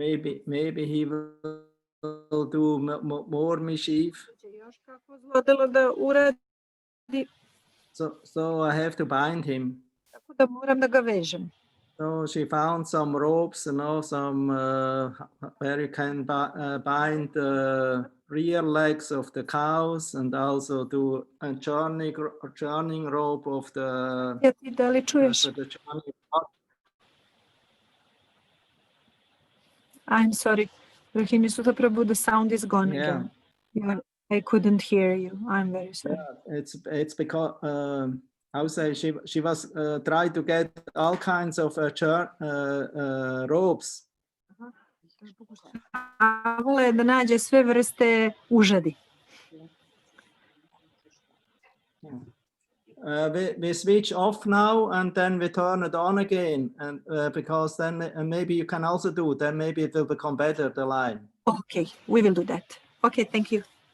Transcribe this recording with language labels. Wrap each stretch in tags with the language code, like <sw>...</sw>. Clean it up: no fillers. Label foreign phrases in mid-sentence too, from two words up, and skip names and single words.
<en>Maybe he will do more mischief.</en> <sr>Još kako zlodelo da uradi.</sr> <en>So I have to bind him.</en> <sr>Tako da moram da ga vežem.</sr> <en>So she found some ropes, you know, some where you can bind the rear legs of the cows and also do a churning rope of the.</en> <sr>Da li čuješ?</sr> <en>I'm sorry. Rohinisuta Prabhu, the sound is gone again. I couldn't hear you. I'm very sorry. Yeah, it's because how say she was trying to get all kinds of robes.</en> <sr>Pokušavala je da nađe sve vrste užadi.</sr> <en>We switch off now and then we turn it on again, and because then maybe you can also do. Then maybe it will become better, the line. Okay, we will do that. Okay, thank you.</en>